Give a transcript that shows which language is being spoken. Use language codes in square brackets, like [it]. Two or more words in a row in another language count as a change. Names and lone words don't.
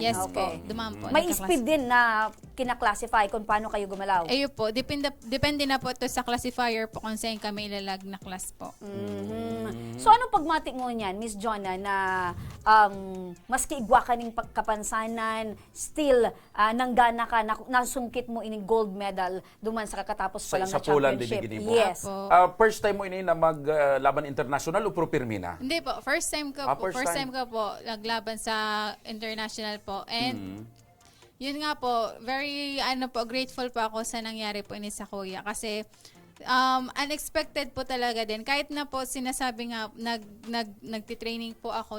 [tl] Yes po. Dumaan po. May speed din na kina-classify kung paano kayo gumalaw. Ayun po. Depende na po ito sa classifier po kung saan kami ilalag na class po. [bik] So ano pagmatik mo niyan, Miss Jonah, na maski igwa ka ng kapansanan, still nanggana ka, nasungkit mo ining [en] gold medal [bik] duman sa kakatapos pa lang na championship. [en] Yes. First time [bik] mo ini na maglaban international o pro pirmina? [tl] Hindi po, [en] first time [tl] ko po naglaban sa international po. And yun nga po, [en] very grateful [tl] po ako sa nangyari po ini sa kuya kasi unexpected po talaga din. Kahit na po sinasabi nga nagtitraining po ako.